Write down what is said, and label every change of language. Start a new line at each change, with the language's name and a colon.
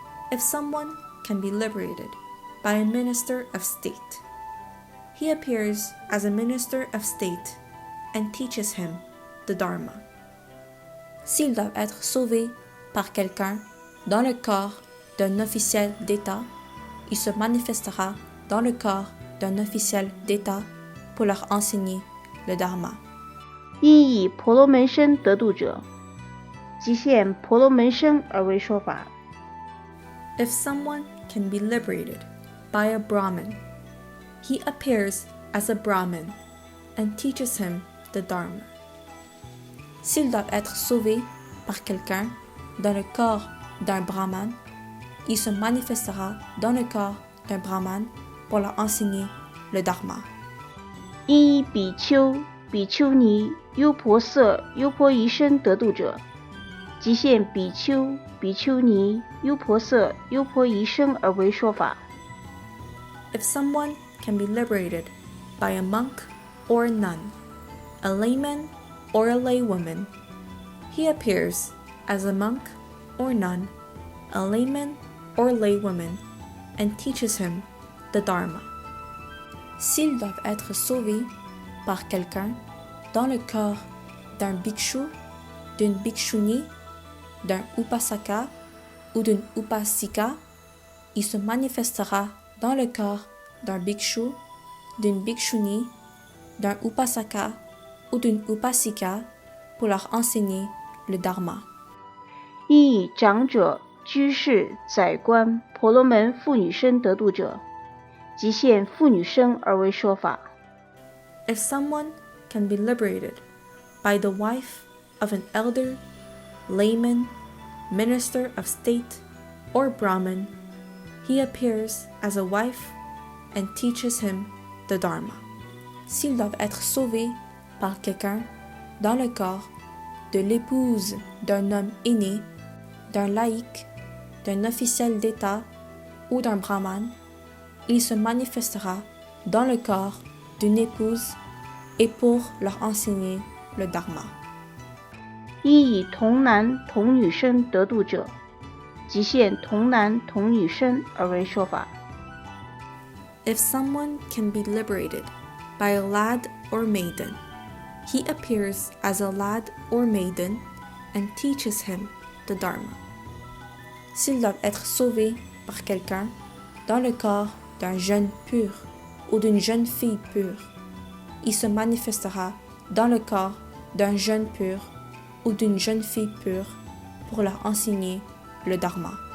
English: If someone can be liberated by a minister of state, he appears as a minister of state and teaches him the Dharma.
French: S'ils doivent être sauvés par quelqu'un dans le corps d'un officiel d'État, il se manifestera dans le corps d'un officiel d'État pour leur enseigner le Dharma.
Chinese: 因以婆罗门身得度者，即现婆罗门身而为说法。
English: If someone can be liberated by a Brahmin, he appears as a Brahmin and teaches him the Dharma.
French: S'ils doivent être sauvés par quelqu'un dans le corps d'un Brahman, il se manifestera dans le corps d'un Brahman pour leur enseigner le Dharma.
Chinese: 因以比丘、比丘尼、优婆塞、优婆夷身得度者，即现比丘、比丘尼、优婆塞、优婆夷身而为说法。
English: If someone can be liberated by a monk or a nun, a layman or a laywoman, he appears as a monk or nun, a layman or laywoman, and teaches him the Dharma.
French: S'ils doivent être sauvés par quelqu'un dans le corps d'un bhikshu, d'une bhikshuni, d'un upasaka ou d'une upasika, il se manifestera dans le corps d'un bhikshu, d'une bhikshuni, d'un upasaka ou d'une upasika pour leur enseigner le Dharma.
Chinese: 因以长者、居士、宰官、婆罗门妇女身得度者，即现妇女身而为说法。
English: If someone can be liberated by the wife of an elder, layman, minister of state, or Brahmin, he appears as a wife and teaches him the Dharma.
French: S'ils doivent être sauvés par quelqu'un dans le corps de l'épouse d'un homme aîné, d'un laïc, d'un officiel d'État ou d'un Brahman, il se manifestera dans le corps d'une épouse et pour leur enseigner le Dharma.
Chinese: 因以童男童女身得度者，即现童男童女身而为说法。
English: If someone can be liberated by a lad or maiden, he appears as a lad or maiden and teaches him the Dharma.
French: s'ils doivent être sauvés par quelqu'un dans le corps d'un jeune pur ou d'une jeune fille pure, il se manifestera dans le corps d'un jeune pur ou d'une jeune fille pure pour leur enseigner le Dharma.